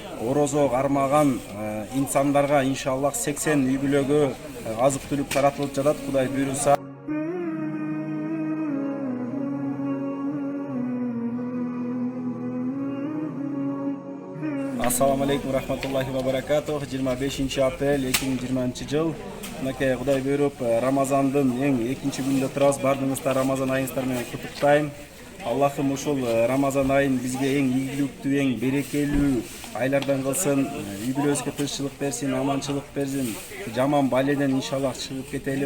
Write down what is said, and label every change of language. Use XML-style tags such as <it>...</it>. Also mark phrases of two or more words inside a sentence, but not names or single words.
<ky>орозо кармаган инсандарга иншаллах 80 үй бүлөгө азык түлүк таратылып жатат, Кудай буйруса.</ky> <ar>السلام عليكم ورحمة الله وبركاته.</ar> <ky>25 апрель 2020 жыл. Мынакей Кудай буйруп Рамазандын эң экинчи күнүндө турабыз. Бардыгыңызды Рамазан айыңыздар менен куттуктайм. Аллахым ушул Рамазан айын бизге эң ийгиликтүү, эң берекелүү айлардан кылсын. Үй бүлөбүзгө тынччылык берсин, аманчылык берсин. Жаман баледен иншаллах чыгып кетели.</ky>